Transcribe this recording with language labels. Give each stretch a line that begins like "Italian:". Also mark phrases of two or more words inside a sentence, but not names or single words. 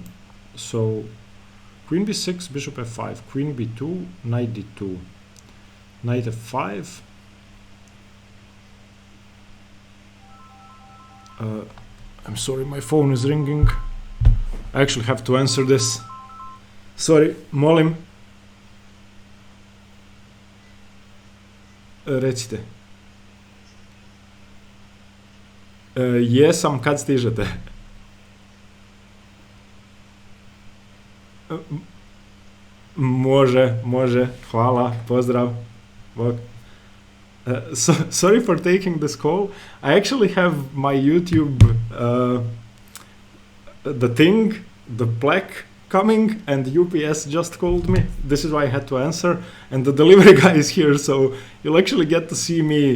English: So, queen b6, bishop f5, queen b2, knight d2, knight f5. I'm sorry, my phone is ringing. I actually have to answer this. Sorry,
Serbian: molim. Recite. Jesam, kad stižete? Može, hvala, pozdrav.
English: Sorry for taking this call. I actually have my YouTube, the plaque coming, and UPS just called me. This is why I had to answer. And the delivery guy is here, so you'll actually get to see me.